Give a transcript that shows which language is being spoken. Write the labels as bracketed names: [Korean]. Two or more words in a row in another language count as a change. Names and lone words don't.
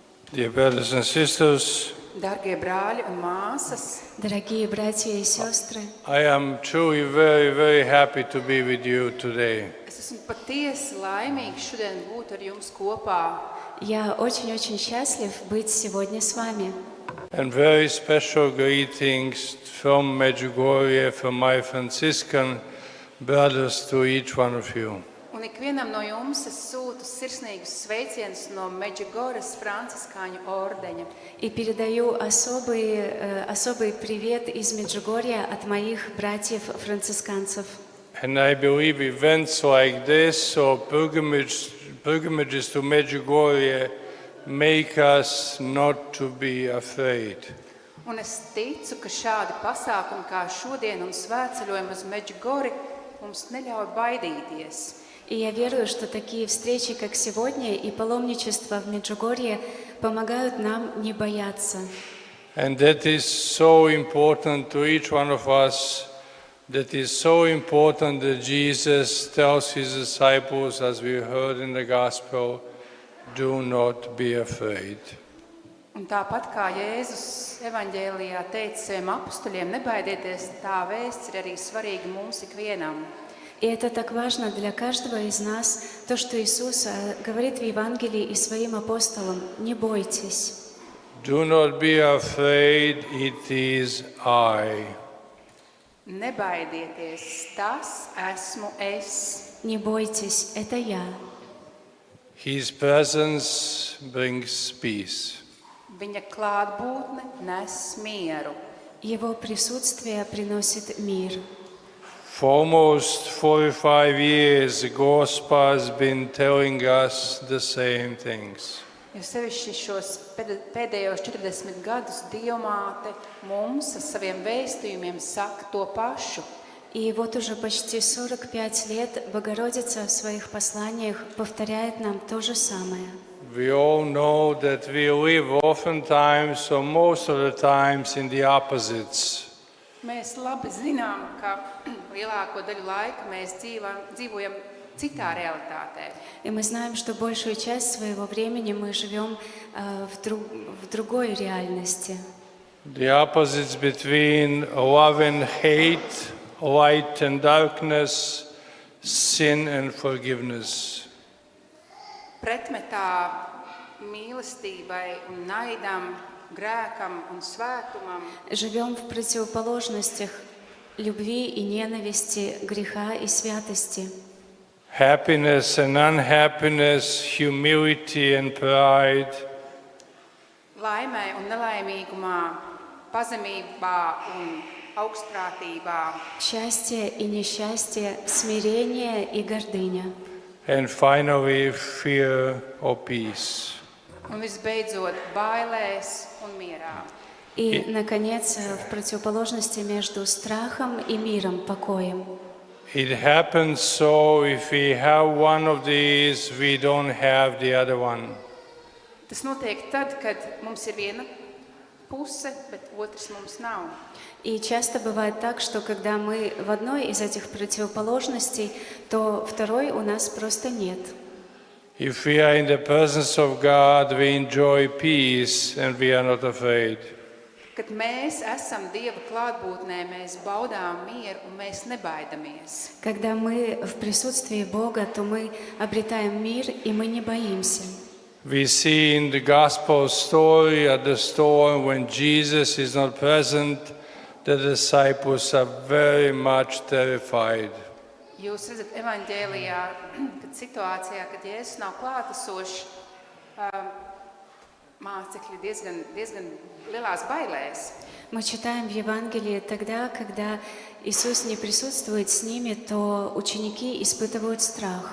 [English] Dear brothers and sisters, [Latvian] Dargie brāļi un māsas, [Russian] Дорогие братья и сестры, [English] I am truly very happy to be with you today. [Latvian] es esmu patiesi laimīgs šodien būt ar jums kopā. [Russian] я очень-очень счастлив быть сегодня с вами. [English] And very special greetings from Medjugorje, from my Franciscan brothers to each one of you. [Latvian] Un ikvienam no jums es sūtu sirsnīgus sveicienus no Medžugoras franciskāņu ordeņa. [Russian] И передаю особый привет из Меджугорья от моих братьев-францисканцев. [English] And I believe events like this or pilgrimages to Medjugorje make us not to be afraid. [Latvian] Un es ticu, ka šādi pasākumi kā šodien un svētceļojumi uz Medžugori mums neļauj baidīties. [Russian] И я верую, что такие встречи, как сегодня, и паломничество в Меджугорье помогают нам не бояться. [English] And that is so important to each one of us. That is so important that Jesus tells his disciples, as we heard in the gospel, do not be afraid. [Latvian] Un tāpat kā Jēzus evaņģēlijā teica saviem apustuļiem, nebaidieties, tā vēsts ir arī svarīga mums ikvienam. [Russian] И это так важно для каждого из нас, то, что Иисус говорит в Евангелии и своим апостолам: «Не бойтесь». [English] Do not be afraid, it is I. [Latvian] Nebaidieties, tas esmu es. [Russian] Не бойтесь, это я. [English] His presence brings peace. [Latvian] Viņa klātbūtne nes mieru. [Russian] Его присутствие приносит мир. [English] For almost 45 years, the gospel has been telling us the same things. [Latvian] Jo sevišķi šos pēdējos 40 gadus Dievmāte mums ar saviem vēstījumiem saka to pašu. [Russian] И вот уже почти 45 лет Богородица в своих посланиях повторяет нам то же самое. [English] We all know that we live oftentimes or most of the times in the opposites. [Latvian] Mēs labi zinām, ka lielāko daļu laika mēs dzīvojam citā realitātē. [Russian] И мы знаем, что большую часть своего времени мы живем в другой реальности. [English] The opposites between love and hate, light and darkness, sin and forgiveness. [Latvian] Pretmetā mīlestībai un naidam, [Russian] грехам и светумам. Живем в противоположностях любви и ненависти, греха и святости. [English] Happiness and unhappiness, humility and pride. [Latvian] Laimē un nelaimīgumā, pazemībā un augstprātībā. [Russian] Счастье и несчастье, смирение и гордыня. [English] And finally, fear or peace. [Latvian] Un visbeidzot, bailēs un mierā. [Russian] И, наконец, в противоположности между страхом и миром, покоем. [English] It happens so if we have one of these, we don't have the other one. [Latvian] Tas notiek tad, kad mums ir viena puse, bet otrs mums nav. [Russian] И часто бывает так, что когда мы в одной из этих противоположностей, то второй у нас просто нет. [English] If we are in the presence of God, we enjoy peace and we are not afraid. [Latvian] Kad mēs esam Dieva klātbūtnē, mēs baudām mieru un mēs nebaidamies. [Russian] Когда мы в присутствии Бога, то мы обретаем мир, и мы не боимся. [English] We see in the gospel story at the storm when Jesus is not present, the disciples are very much terrified. [Latvian] Jūs redzat evaņģēlijā, kad situācijā, kad Jēzus nav klātesošs, mācekļi diezgan lielās bailēs. [Russian] Мы читаем в Евангелии тогда, когда Иисус не присутствует с ними, то ученики испытывают страх.